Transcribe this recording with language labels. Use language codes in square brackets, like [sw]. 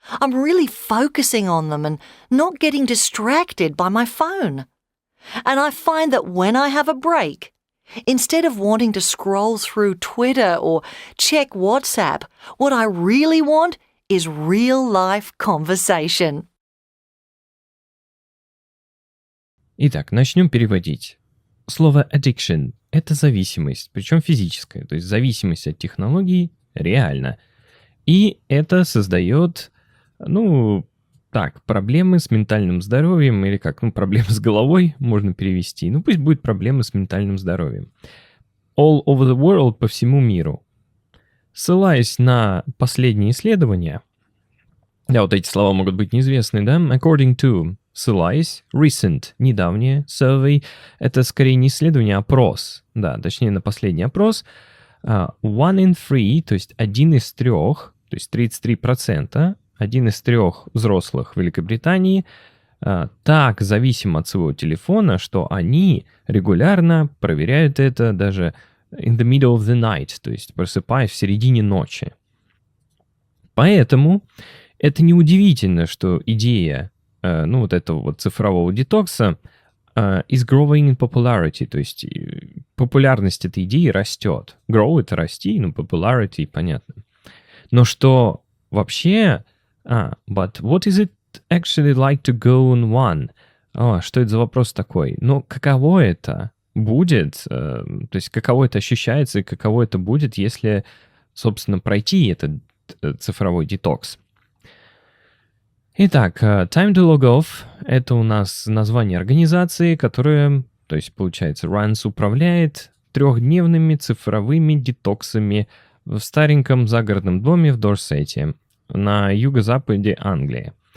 [en] I'm really focusing on them and not getting distracted by my phone. And I find that when I have a break, instead of wanting to scroll through Twitter or check WhatsApp, what I really want is real-life conversation. [ru] Итак, начнем переводить. Слово addiction – это зависимость, причем физическая, то есть зависимость от технологий реально. И это создает, Так, проблемы с ментальным здоровьем или как, проблемы с головой можно перевести. Пусть будет проблемы с ментальным здоровьем. [en] All over the world, [ru] по всему миру. Ссылаясь на последние исследования, да, вот эти слова могут быть неизвестны, да? [en] According to, [ru] ссылаясь, recent, недавнее, survey, это скорее не исследование, а опрос. Да, точнее, на последний опрос. [en] One in three, [ru] то есть 1 из 3, то есть 33%, 1 из 3 взрослых в Великобритании так зависим от своего телефона, что они регулярно проверяют это даже [en] in the middle of the night, [ru] то есть просыпаясь в середине ночи. Поэтому это неудивительно, что идея вот этого вот цифрового детокса [en] is growing in popularity, [ru] то есть популярность этой идеи растет. Grow — это расти, popularity, понятно. Но что вообще... [en] but what is it actually like to go on one? [ru] Что это за вопрос такой? Каково это будет, то есть каково это ощущается и каково это будет, если, собственно, пройти этот цифровой детокс? Итак, time to log off — это у нас название организации, которая, то есть, получается, runs, управляет 3-дневными цифровыми детоксами в стареньком загородном доме в Дорсете на юго-западе Англии.